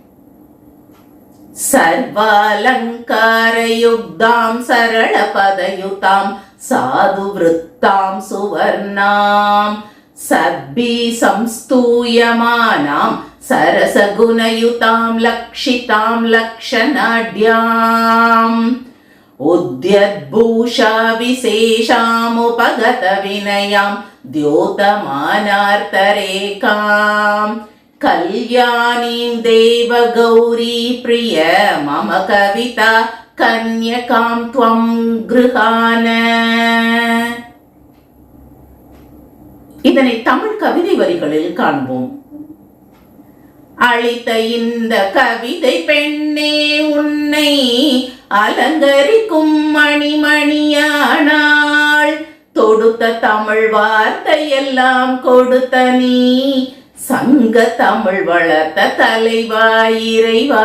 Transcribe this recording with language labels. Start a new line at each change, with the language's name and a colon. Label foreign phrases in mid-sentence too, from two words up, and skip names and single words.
Sanskrit: सर्वालङ्कारयुक्तां सरल पदयुतां साधु वृत्तां सुवर्णां सद्भिः संस्तूयमानां सरसगुणयुतां लक्षितां लक्षणाढ्यां उद्यद्भूषा विशेषामुपगत विनयां द्योतमानार्तरेकाम् कल्याणीं देवगौरी प्रिय मम कविता कन्यकां त्वं गृहाण.
Tamil: இதனை தமிழ் கவிதை வரிகளில் காண்போம். அளித்த இந்த கவிதை பெண்ணே உன்னை அலங்கரிக்கும் மணிமணியானாள், தொடுத்த தமிழ் வார்த்தை எல்லாம் கொடுத்த நீ சங்க தமிழ் வளர்த்த தலைவா இறைவா.